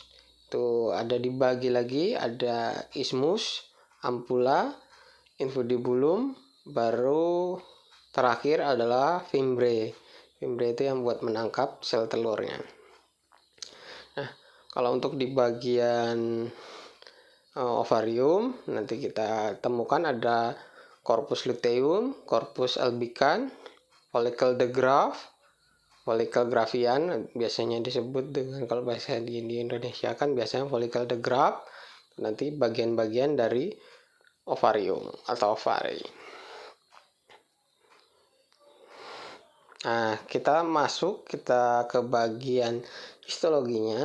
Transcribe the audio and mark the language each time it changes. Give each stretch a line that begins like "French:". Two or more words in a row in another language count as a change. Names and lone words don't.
Indonesian: Itu ada dibagi lagi, ada isthmus, ampulla, infundibulum, baru terakhir adalah fimbre. Fimbre itu yang buat menangkap sel telurnya. Nah, kalau untuk di bagian ovarium nanti kita temukan ada
Latin: corpus luteum, corpus albicans,
Indonesian: follicle de Graaff, follicle graffian biasanya disebut dengan, kalau bahasa di Indonesia kan biasanya follicle de Graaff, nanti bagian-bagian dari ovarium atau ovari. Nah, kita ke bagian histologinya.